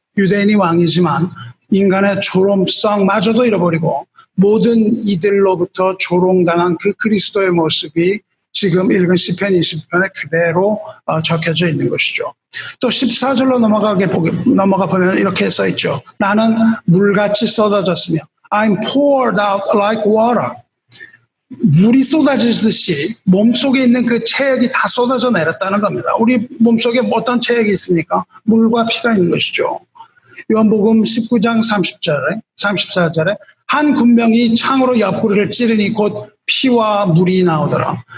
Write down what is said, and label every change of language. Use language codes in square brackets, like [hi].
[ko] 유대인이 왕이지만 인간의 조롱성마저도 잃어버리고 모든 이들로부터 조롱당한 그 그리스도의 모습이 지금 읽은 시편 20편에 그대로 적혀져 있는 것이죠. 또 14절로 넘어가 보면 이렇게 써 있죠. 나는 물같이 쏟아졌으며 [en] I'm poured out like water. [ko] 물이 쏟아지듯이 몸속에 있는 그 체액이 다 쏟아져 내렸다는 겁니다. 우리 몸속에 어떤 체액이 있습니까? 물과 피가 있는 것이죠. 요한복음 19장 34절에 한 군병이 창으로 옆구리를 찌르니 곧 피와 물이 나오더라.